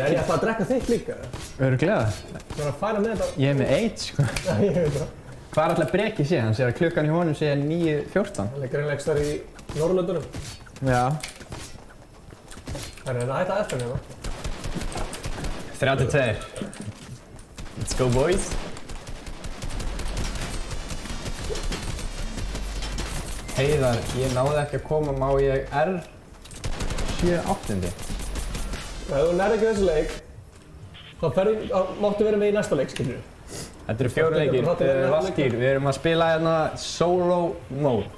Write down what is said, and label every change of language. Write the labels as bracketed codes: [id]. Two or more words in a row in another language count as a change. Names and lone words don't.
[is] Er ég ætla að drekka þitt líka? Örugglega. Þú verður að færa með þetta. Ég er með 8, sko. Já, ég veit það. Hvað er alltaf Breki sé? Hann segir að klukkan í honum sé 9:14. Hann er greinlega þar í Norðurlöndunum. Já. Það er að hætta eftir hérna. 32. [en] Let's go boys. [is] Heiðar, ég náði ekki að koma, má ég R78? Ef þú nærði ekki þessu leik, þá máttu vera með í næsta leik, skilur. Þetta eru 4 leikir, Valtýr, við erum að spila hérna solo mode.